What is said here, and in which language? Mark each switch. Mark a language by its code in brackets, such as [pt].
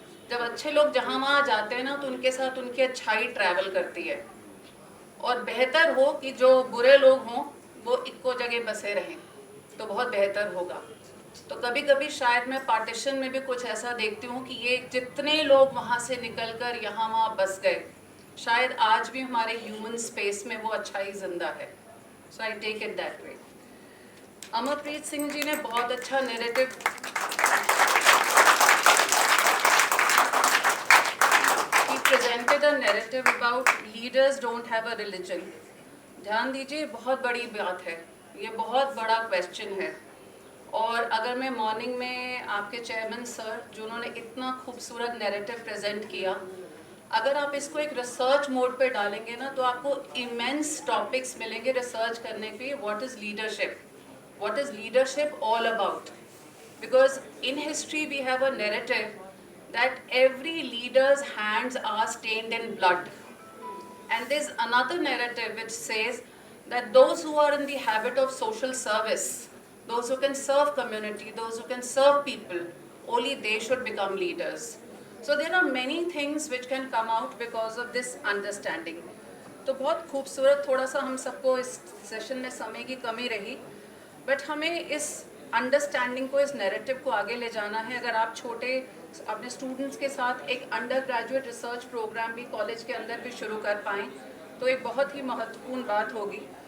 [hi] जब अच्छे लोग जहाँ वहाँ जाते हैं ना, तो उनके साथ उनकी अच्छाई ट्रैवल करती है, और बेहतर हो कि जो बुरे लोग हों वो इक्को जगह बसे रहें, तो बहुत बेहतर होगा। तो कभी कभी शायद मैं पार्टीशन में भी कुछ ऐसा देखती हूँ कि ये जितने लोग वहाँ से निकल कर यहाँ वहाँ बस गए, शायद आज भी हमारे ह्यूमन स्पेस में वो अच्छाई जिंदा है. [en] So I take it that way. [hi] Amarpreet Singh ji ने बहुत अच्छा narrative [en] presented a narrative about leaders don't have a religion. [hi] ध्यान दीजिए, बहुत बड़ी बात है, ये बहुत बड़ा क्वेश्चन है. और अगर मैं मॉर्निंग में आपके चेयरमैन सर जिन्होंने इतना खूबसूरत नैरेटिव प्रेजेंट किया, अगर आप इसको एक रिसर्च मोड पे डालेंगे ना, तो आपको इमेंस टॉपिक्स मिलेंगे रिसर्च करने के. [en] What is leadership, what is leadership all about. Because in history we have a narrative that every leader's hands are stained in blood. And there's another narrative which says that those who are in the habit of social service, those who can serve community, those who can serve people, only they should become leaders. So there are many things which can come out because of this understanding. [hi] तो बहुत खूबसूरत, थोड़ा सा हम सबको इस session में समय की कमी रही, बट हमें इस अंडरस्टैंडिंग को, इस नैरेटिव को आगे ले जाना है. अगर आप छोटे अपने स्टूडेंट्स के साथ एक अंडर ग्रेजुएट रिसर्च प्रोग्राम भी कॉलेज के अंदर भी शुरू कर पाएँ, तो एक बहुत ही महत्वपूर्ण बात होगी.